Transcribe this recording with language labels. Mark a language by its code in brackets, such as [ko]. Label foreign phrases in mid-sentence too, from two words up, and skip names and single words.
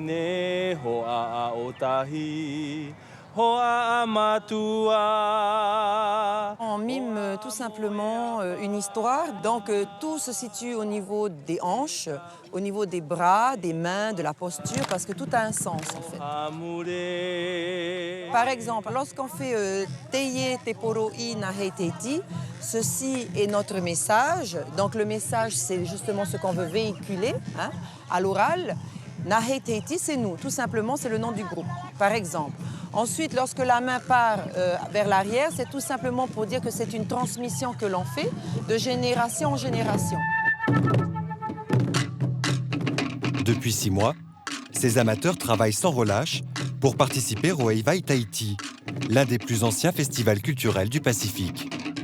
[fr] On mime tout simplement une histoire, donc tout se situe au niveau des hanches, au niveau des bras, des mains, de la posture, parce que tout a un sens en fait. Par exemple, lorsqu'on fait [ty] Teye te poroi na hei teiti, [fr] ceci est notre message. Donc le message, c'est justement ce qu'on veut véhiculer hein, à l'oral. [ty] Na hei teiti, [fr] c'est nous, tout simplement, c'est le nom du groupe, par exemple. Ensuite, lorsque la main part vers l'arrière, c'est tout simplement pour dire que c'est une transmission que l'on fait de génération en génération. Depuis 6 mois, ces amateurs travaillent sans relâche pour participer au Eivai Tahiti, l'un des plus anciens festivals culturels du Pacifique.